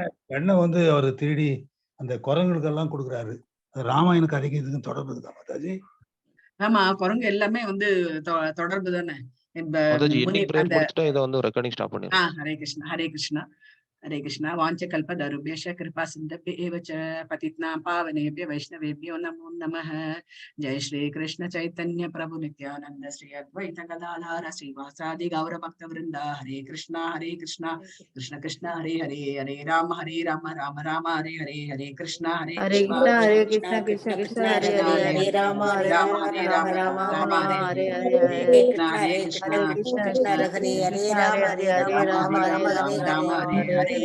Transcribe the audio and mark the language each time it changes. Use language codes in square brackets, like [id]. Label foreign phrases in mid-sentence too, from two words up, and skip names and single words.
[ta] வெண்ணெய் வந்து அவர் திருடி அந்த குரங்குகளுக்கு எல்லாம் கொடுக்குறாரு. ராமாயண கதைக்கு இதுக்கு தொடர்பு இருக்கா மாதாஜி? ஆமா, குரங்கு எல்லாமே வந்து தொடர்பு தானே. ஹரே கிருஷ்ணா, ஹரே கிருஷ்ணா, ஹரே கிருஷ்ணா. [sa] வாஞ்சகல்பதருभ्यश्च कृपा सिन्धुभ्यः च पतितानां पावनेभ्यो वैष्णवेभ्यो नमो नमः. जय श्री कृष्ण चैतन्य प्रभु नित्यानंद श्री अद्वैत गदाधर श्रीवासादि गौर भक्त वृंदा. हरे कृष्णा कृष्ण कृष्ण हरे हरे, हरे राम राम राम हरे हरे, हरे कृष्णा कृष्ण कृष्ण कृष्ण हरे हरे, हरे राम राम राम हरे हरे, हरे कृष्ण कृष्ण हरे हरे, राम राम राम हरे हरे.